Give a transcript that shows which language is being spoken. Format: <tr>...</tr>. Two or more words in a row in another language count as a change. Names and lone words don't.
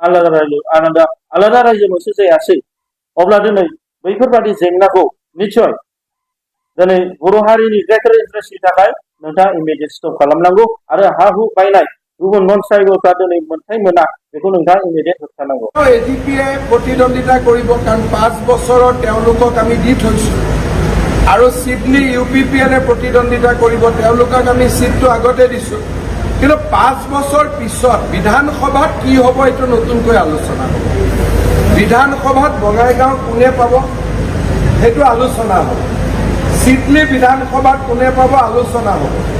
<brx>आलादा रायजोल'सो जायासै अब्ला दिनै बैफोरबादि जेंनाखौ निश्चय दिनै बर' हारिनि ग्रेटार इन्टारेस्टनि थाखाय नोंथाङा</brx> <en>immediate stop</en> <brx>खालामनांगौ आरो हा हु बायनाय गुबुन नन ट्राइबेलफ्रा दिनै मोनथाय मोना बेखौ नोंथाङा इमिडियेट होबथानांगौ</brx> <as>এজিপিএ প্ৰতিদ্বন্দ্বিতা কৰিব কাৰণ 5 বছৰৰ তেওঁলোকক আমি দি থৈছো আৰু সিডনি ইউপিপিএলে প্ৰতিদ্বন্দ্বিতা কৰিব তেওঁলোকক আমি সিটটো আগতে দিছো কিন্তু 5 বছৰ পিছত বিধানসভাত কি হ'ব এইটো নতুনকৈ আলোচনা হ'ব বিধানসভাত বঙাইগাঁও কোনে পাব সেইটো আলোচনা হ'ব সিডনি বিধানসভাত কোনে পাব আলোচনা হ'ব</as>